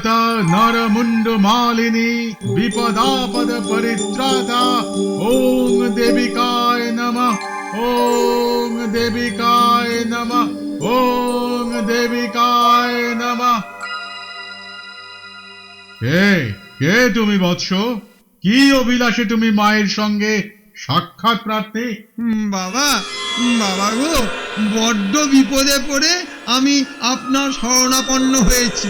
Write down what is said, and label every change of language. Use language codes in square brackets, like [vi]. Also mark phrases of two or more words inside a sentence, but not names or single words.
[sa] नरमुंड मालिनी विपदापद परित्राता ओम देविकाय नमः ओम देविकाय नमः ओम देविकाय नमः। [bn] কে তুমি বৎস? কি অভিলাষে তুমি মায়ের সঙ্গে সাক্ষাৎ প্রার্থী? বাবা বাবা গো, বড্ড বিপদে পড়ে আমি আপনার শরণাপন্ন হয়েছি।